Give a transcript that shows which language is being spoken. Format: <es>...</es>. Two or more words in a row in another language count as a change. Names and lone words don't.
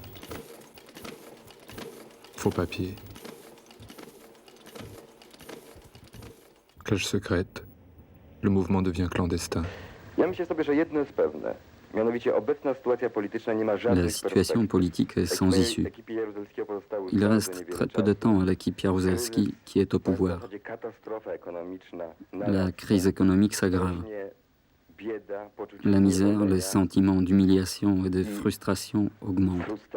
<fr>faux papier, cage secrète, le mouvement devient clandestin.</fr> <pl>Ja myślę sobie, że jedno jest pewne. Mianowicie obecna sytuacja polityczna nie ma żadnych</pl> <fr>La situation politique est sans issue. Il reste très peu de temps à l'équipe Jaruzelski qui est au pouvoir. La crise économique s'aggrave. La misère, les sentiments d'humiliation et de frustration augmentent.</fr>